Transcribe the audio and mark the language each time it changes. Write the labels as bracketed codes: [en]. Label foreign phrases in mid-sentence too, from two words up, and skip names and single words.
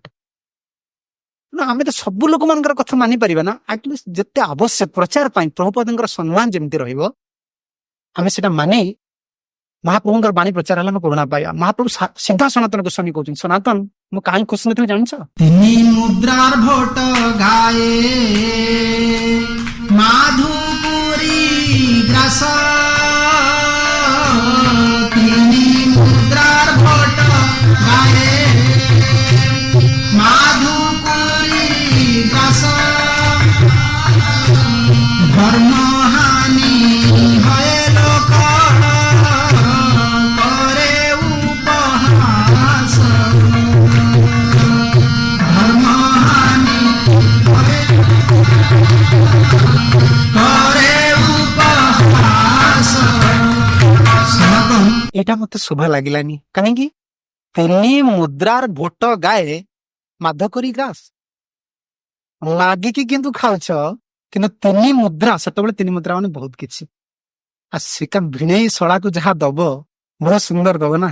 [or] ଆମେ ତ ସବୁ ଲୋକମାନଙ୍କର କଥା ମାନିପାରିବା ନା, ଆଟଲିଷ୍ଟ ଯେତେ ଆବଶ୍ୟକ ପ୍ରଚାର ପାଇଁ ପ୍ରଭୁପାଦଙ୍କର ସମ୍ମାନ ଯେମିତି ରହିବ, ଆମେ ସେଟା ମାନି ମହାପ୍ରଭୁଙ୍କର ବାଣୀ ପ୍ରଚାର ହେଲା ଆମେ କରୁଣା ପାଇବା। ମହାପ୍ରଭୁ ସିଧା ସନାତନ ଗୋସ୍ୱାମୀ କହୁଛନ୍ତି, ସନାତନ ମୁଁ କାହିଁ ଖୁସି ନଥିଲି ଜାଣିଛ? [bn] তিনি মুদ্রার ভোট গায়ে মাধুপুরী গ্রাস, তিনি মুদ্রার ভোট গায়ে মাধুপুরী গ্রাস, ধর্মহানি হয়ে লোক করে উপহাস, ধর্মহানি হয়ে করে উপহাস। সনাতন [or] ଏଇଟା ମତେ ଶୁଭ ଲାଗିଲାନି। କାହିଁକି? ତିନି ମୁଦ୍ରାର ଭୋଟ ଗାଏ ମାଧ କରି ଗ୍ରାସ। ମାଗିକି କିନ୍ତୁ ଖାଉଛ, କିନ୍ତୁ ତିନି ମୁଦ୍ରା, ସେତେବେଳେ ତିନି ମୁଦ୍ରା ମାନେ ବହୁତ କିଛି। ଆଉ ଶ୍ରୀକାନ୍ତ ଭିଣେଇ ଶଳାକୁ ଯାହା ଦବ ବହୁତ ସୁନ୍ଦର ଦବ ନା।